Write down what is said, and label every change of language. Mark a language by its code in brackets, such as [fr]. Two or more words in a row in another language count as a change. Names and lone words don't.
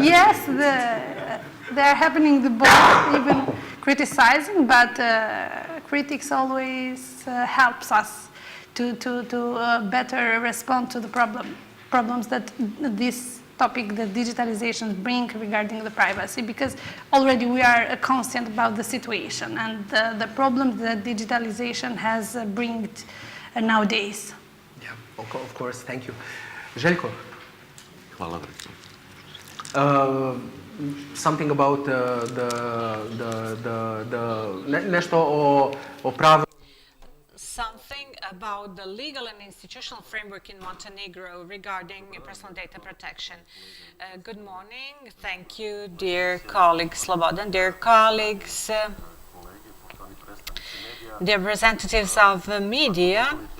[en] Yes, they are happening the both, even criticizing, but critics always helps us to better respond to the problems that this topic, the digitalization bring regarding the privacy, because already we are conscious about the situation and the problems that digitalization has bring nowadays. Yeah, of course, thank you. Željko? [sr] Hvala. [en] Something about [sr] nešto o pravu. [en] Something about the legal and institutional framework in Montenegro regarding personal data protection. Good morning. Thank you, dear colleague Slobodan, dear colleagues, dear representatives of the media.